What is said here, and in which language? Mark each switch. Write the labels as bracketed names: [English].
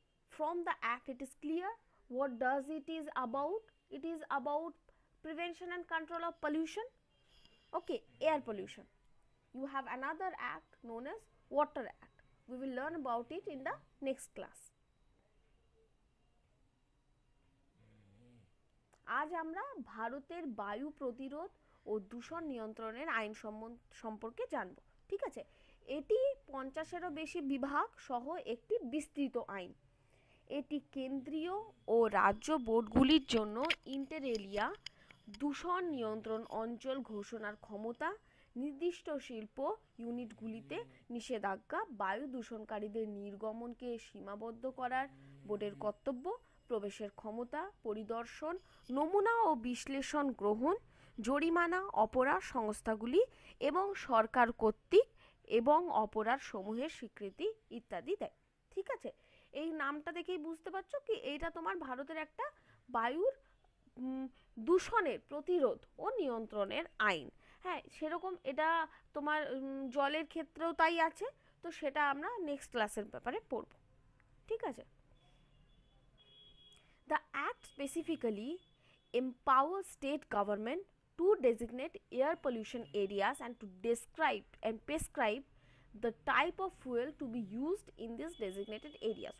[English] From the act it is clear what does it is about. It is about prevention and control of pollution. Okay, air pollution. You have another act known as Water Act. We will learn about it in the next class. [Bangla] আজ আমরা ভারতের বায়ু প্রতিরোধ ও দূষণ নিয়ন্ত্রণের আইন সম্পর্কে জানব। ঠিক আছে, এটি 50-এরও বেশি বিভাগ সহ একটি বিস্তৃত আইন। এটি কেন্দ্রীয় ও রাজ্য বোর্ডগুলির জন্য ইন্টার এলিয়া দূষণ নিয়ন্ত্রণ অঞ্চল ঘোষণার ক্ষমতা, নির্দিষ্ট শিল্প ইউনিটগুলিতে নিষেধাজ্ঞা, বায়ু দূষণকারীদের নির্গমনকে সীমাবদ্ধ করার বোর্ডের কর্তব্য, প্রবেশের ক্ষমতা, পরিদর্শন, নমুনা ও বিশ্লেষণ গ্রহণ, জরিমানা, অপরাধ সংস্থাগুলি এবং সরকার কর্তৃক এবং অপরাধ সমূহের স্বীকৃতি ইত্যাদি দেয়। ঠিক আছে, এই নামটা দেখেই বুঝতে পারছো কি এইটা তোমার ভারতের একটা বায়ুর দূষণের প্রতিরোধ ও নিয়ন্ত্রণের আইন। হ্যাঁ, সেরকম এটা তোমার জলের ক্ষেত্রেও তাই আছে, তো সেটা আমরা নেক্সট ক্লাসের ব্যাপারে পড়ব। ঠিক আছে, [English] the act specifically empowers state government to designate air pollution areas and to describe and prescribe the type of fuel to be used in these designated areas.